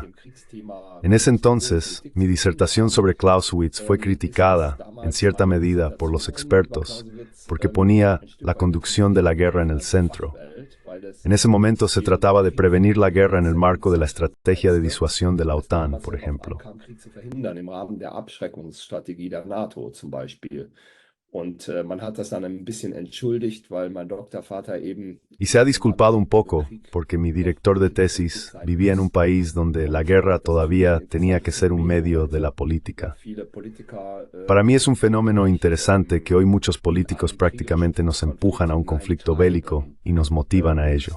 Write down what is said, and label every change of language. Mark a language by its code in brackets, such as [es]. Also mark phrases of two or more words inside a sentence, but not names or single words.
[es] En ese entonces, mi disertación sobre Clausewitz fue criticada, en cierta medida, por los expertos, porque ponía la conducción de la guerra en el centro. En ese momento se trataba de prevenir la guerra en el marco de la estrategia de disuasión de la OTAN, por ejemplo. [de] Und man hat das dann ein bisschen entschuldigt, weil mein Doktorvater eben... [es] Y se ha disculpado un poco, porque mi director de tesis vivía en un país donde la guerra todavía tenía que ser un medio de la política. Para mí es un fenómeno interesante que hoy muchos políticos prácticamente nos empujan a un conflicto bélico y nos motivan a ello.